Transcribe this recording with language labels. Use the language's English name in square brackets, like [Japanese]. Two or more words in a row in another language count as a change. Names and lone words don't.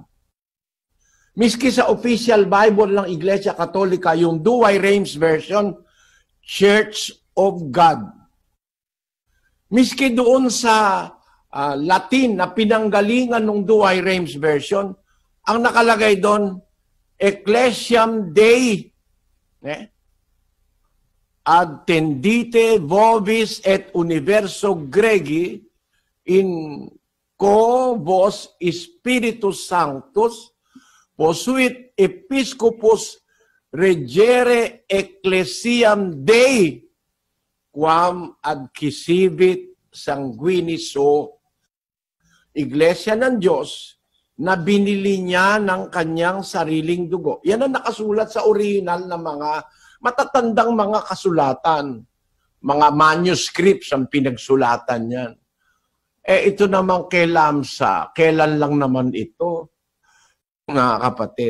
[Filipino] Miski sa [English] official Bible [Filipino] ng Iglesia Katolika, yung Douay-Rheims Version, [English] Church of God. [Filipino] Miski doon sa Latin na pinanggalingan ng Douay-Rheims Version, ang nakalagay doon, [Latin] Ecclesiam Dei. Ad tendite vobis et universo gregi in co vos Spiritus Sanctus posuit episcopus regere ecclesiam Dei quam adquisivit sanguinis [Filipino] o iglesia ng Diyos na binili niya ng kanyang sariling dugo. Yan ang nakasulat sa original na mga matatandang mga kasulatan, mga manuscripts ang pinagsulatan yan. Ito naman kay Lamsa, kailan lang naman ito, mga kapatid.